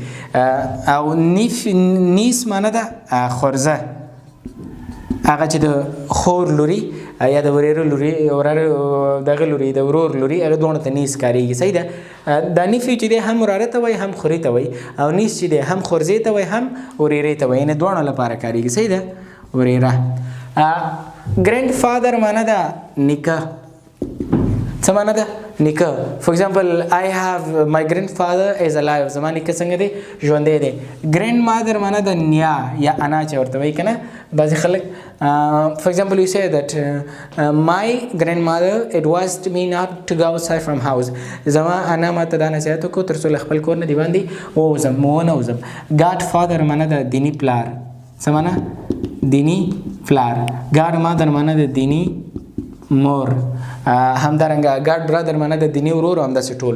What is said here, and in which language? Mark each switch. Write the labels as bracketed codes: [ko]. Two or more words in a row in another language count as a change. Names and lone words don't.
[ps] او نیس معنی د خورزه، هغه چې د خور لوري یا د ورېره لوري دغه لوري د ورور لوري هغه دواړو ته نیس کارېږي. صحیح ده. دا نیفیو چې دی هم وراره ته وایي هم خوري ته وایي، او نیس چې دی هم خورزې ته وایي هم ورېرې ته وایي، یعنې دواړو لپاره کارېږي. صحیح ده. ورېره. [en] grand father [ps] معنی ده نیکه. څه معنی ده؟ نیکه. [en] for example I have my grandfather is alive. [ps] زما نیکه څنګه دی؟ ژوندی دی. [en] grand mother [ps] معنی ده نیا یا انا چې ورته وایي که نه بعضې خلک. [en] For example, you say that my grandmother advised me not to go outside from house. [ps] زما انا ماته دا نصیحت وکړو تر څو له خپل کور نه د باندې ووځم ونه وځم. [en] god father [ps] معنی ده دیني پلار. څه معنی؟ دیني پلار. [en] god mother [ps] معنی ده دیني مور. همدارنګه [en] god brother [ps] معنی ده دیني ورور، همداسې ټول.